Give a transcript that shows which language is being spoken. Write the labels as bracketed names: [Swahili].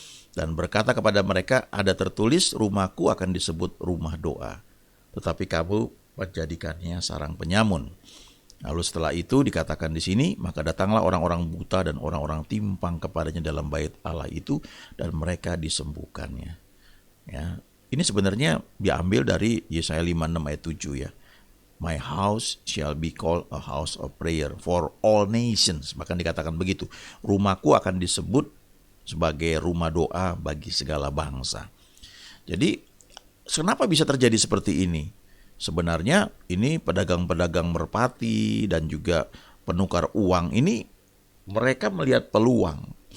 [Indonesian] Dan berkata kepada mereka, ada tertulis, rumahku akan disebut rumah doa, tetapi kamu menjadikannya sarang penyamun. Lalu setelah itu dikatakan di sini, maka datanglah orang-orang buta dan orang-orang timpang kepadanya dalam bait Allah itu, dan mereka disembuhkannya. Ya. Ini sebenarnya diambil dari Yesaya 56 ayat 7 ya. [English] My house shall be called a house of prayer for all nations. [Indonesian] Bahkan dikatakan begitu. Rumahku akan disebut sebagai rumah doa bagi segala bangsa. Jadi kenapa bisa terjadi seperti ini? Sebenarnya ini pedagang-pedagang merpati dan juga penukar uang ini mereka melihat peluang.